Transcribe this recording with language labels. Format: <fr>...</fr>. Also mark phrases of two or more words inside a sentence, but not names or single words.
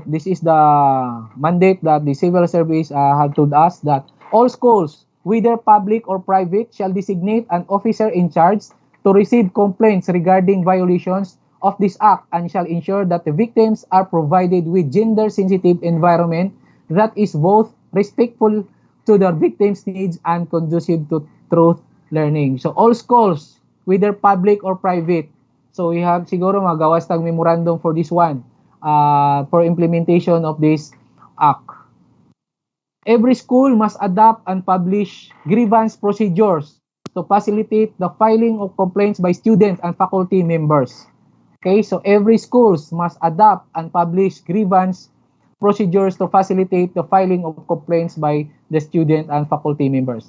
<en>This is the mandate that the civil service have told us, that all schools, whether public or private, shall designate an officer in charge to receive complaints regarding violations of this act and shall ensure that the victims are provided with gender-sensitive environment that is both respectful to their victims' needs and conducive to truth learning. So all schools, whether public or private, so we have</en> <ceb>siguro magawas tag memorandum</ceb> <en>for this one, for implementation of this act. Every school must adopt and publish grievance procedures to facilitate the filing of complaints by students and faculty members. Okay, so every schools must adopt and publish grievance procedures to facilitate the filing of complaints by the student and faculty members.</en>